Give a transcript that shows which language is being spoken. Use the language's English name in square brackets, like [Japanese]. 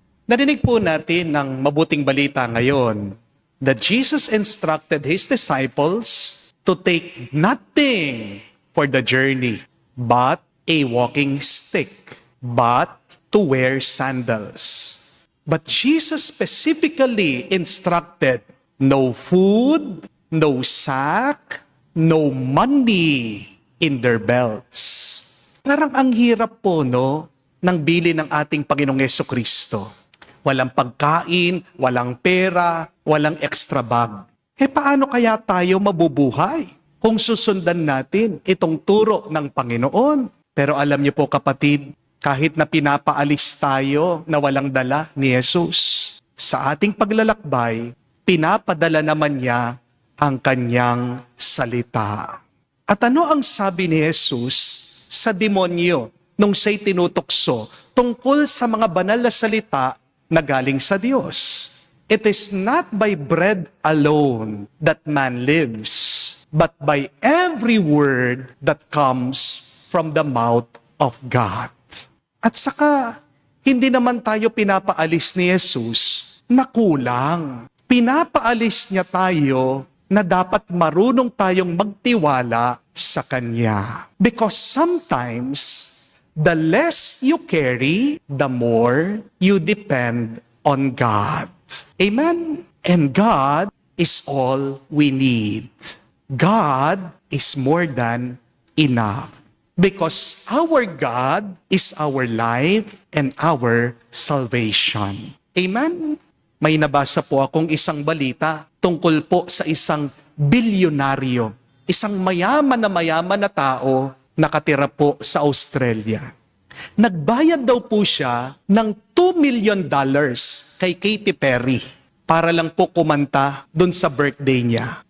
[Filipino] Narinig po natin ng mabuting balita ngayon [English] that Jesus instructed His disciples to take nothing for the journey but a walking stick, but to wear sandals. But Jesus specifically instructed no food, no sack, no money in their belts. [Filipino] Parang ang hirap po, no, ng bili ng ating Panginoong Jesucristo. Walang pagkain, walang pera, walang extra bag. Paano kaya tayo mabubuhay kung susundan natin itong turo ng Panginoon? Pero alam niyo po kapatid, kahit na pinapaalis tayo na walang dala ni Jesus, sa ating paglalakbay, pinapadala naman niya ang kanyang salita. At ano ang sabi ni Jesus sa demonyo nung siya'y tinutokso tungkol sa mga banal na salita na galing sa Diyos? [English] It is not by bread alone that man lives, but by every word that comes from the mouth of God. [Filipino] At saka, hindi naman tayo pinapaalis ni Jesus na kulang. Pinapaalis niya tayo na dapat marunong tayong magtiwala sa Kanya. [English] Because sometimes, the less you carry, the more you depend on God. Amen? And God is all we need. God is more than enough. Because our God is our life and our salvation. Amen? [Filipino] May nabasa po akong isang balita tungkol po sa isang bilyonaryo, isang mayaman na tao nakatira po sa Australia. Nagbayad daw po siya ng $2 million kay Katy Perry para lang po kumanta dun sa birthday niya.